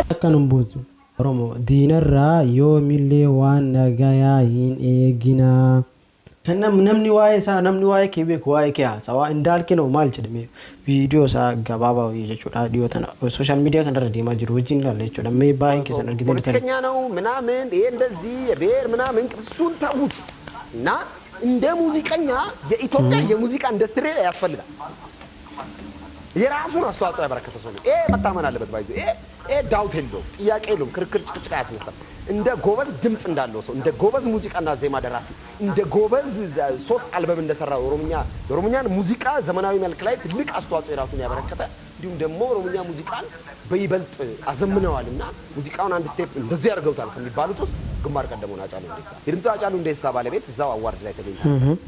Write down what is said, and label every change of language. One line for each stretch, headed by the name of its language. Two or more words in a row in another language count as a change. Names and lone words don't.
Oromo: Akka nu buusu Oromoo diinarraa yoomillee waan nagayaa hin eeginaa. Kan namni waa'ee isaa namni waa'ee kee beeku waa'ee kee haasawaa indaalkinoo maal jedhame viidiyoo isaa gabaabaa jechuudha dhiyoo tana
English: sooshaal miidiyaa
Oromo: kanarra deemaa jiru wajjin ilaalla jechuudha mee baay'een keessan argitanii
Amharic: ፖለቲከኛ ነው ምናምን ይሄ እንደዚህ የብሔር ምናምን እሱን ተውት እና እንደ ሙዚቀኛ የኢትዮጵያ የሙዚቃ ኢንዱስትሪ ላይ ያስፈልጋል የራሱን አስተዋጽኦ ያበረከተ ሰው ነው ይሄ መታመን አለበት ባይዘ ይሄ ዳውት የለውም ጥያቄ የለውም ክርክር ጭቅጭቅ አያስነሳም እንደ ጎበዝ ድምጽ እንዳለው ሰው እንደ ጎበዝ ሙዚቃና ዜማ ደራሲ እንደ ጎበዝ 3 አልበም እንደሰራ ኦሮሞኛን ሙዚቃ ዘመናዊ መልክ ላይ ትልቅ አስተዋጽኦ የራሱን ያበረከተ እንዲሁም ደግሞ ኦሮሞኛ ሙዚቃን በይበልጥ አዘምነዋልና ሙዚቃውን አንድ ስቴፕ እንደዚህ ያርገውታል ከሚባሉት ውስጥ ግንባር ቀደም ሆነ አጫሉ እንደሳ የድምጽ አጫሉ እንደሳ ባለቤት እዛው አዋርድ ላይ ተገኝቷል